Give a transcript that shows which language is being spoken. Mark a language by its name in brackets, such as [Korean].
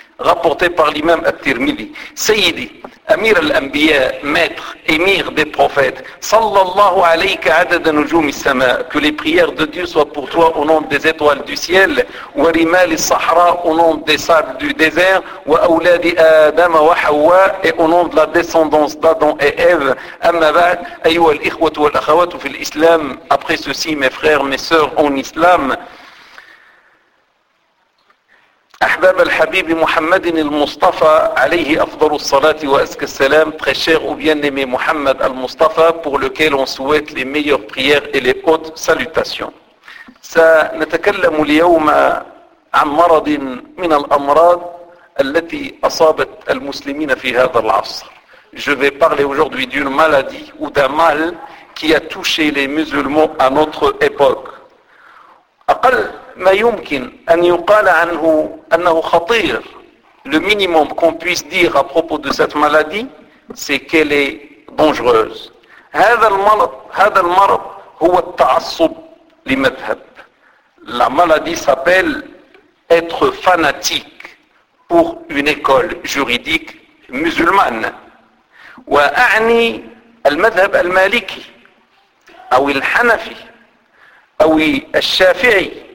[French] Rapporté par l'imam al-Tirmidhi. [Arabic] Sayyidi, Amir al-Anbiya, [French] maître, émir des prophètes, [Arabic] sallallahu alayka adada nujoum al-sama, [French] que les prières de Dieu soient pour toi au nom des étoiles du ciel, [Arabic] wa rimal al-sahra [French] au nom des sables du désert, [Arabic] wa awladi adama wa hawa, [French] et au nom de la descendance d'Adam et Ève, [Arabic] amma ba'd, ayyuha al-ikhwatu wa al-akhawatu fil islam, [French] après ceci mes frères, mes sœurs en islam, [Arabic] أحباب الحبيب محمد المصطفى عليه أفضل الصلاة وأزكى السلام [French] très cher ou bien-aimé محمد المصطفى pour lequel on souhaite les meilleures prières et les hautes salutations. [Arabic] سنتكلم اليوم عن مرض من الأمراض التي أصابت المسلمين في هذا العصر. [French] Je vais parler aujourd'hui d'une maladie ou d'un mal qui a touché les musulmans à notre époque. [Arabic] أقل ما يمكن أن يقال عنه أنه خطير. [French] Le minimum qu'on puisse dire à propos de cette maladie, c'est qu'elle est dangereuse. [Arabic] هذا المرض هو التعصب لمذهب. [French] La maladie s'appelle être fanatique pour une école juridique musulmane. [Arabic] وأعني المذهب المالكي أو الحنفي أو الشافعي.